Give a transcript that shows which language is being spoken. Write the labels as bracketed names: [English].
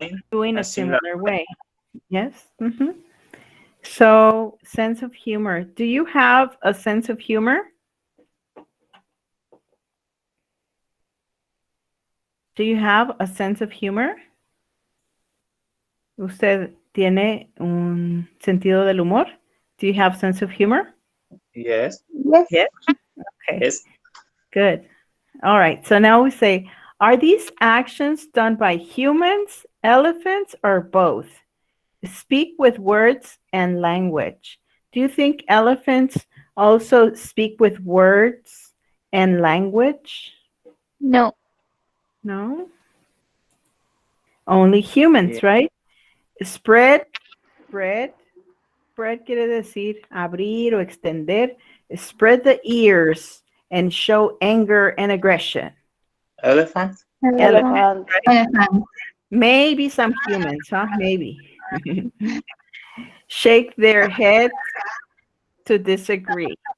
[English] Doing a similar way. Yes. So, sense of humor. Do you have a sense of humor? Do you have a sense of humor? [Spanish] ¿Usted tiene un sentido del humor? [English] Do you have sense of humor? Yes. Yes. Okay. Yes. Good. All right. So now we say, are these actions done by humans, elephants, or both? Speak with words and language. Do you think elephants also speak with words and language? No. No? Only humans, right? [Spanish] Spread quiere decir abrir o extender. [English] Spread the ears and show anger and aggression. Elephant. Elephant. Elephant. Maybe some humans, huh? Maybe. Shake their heads to disagree.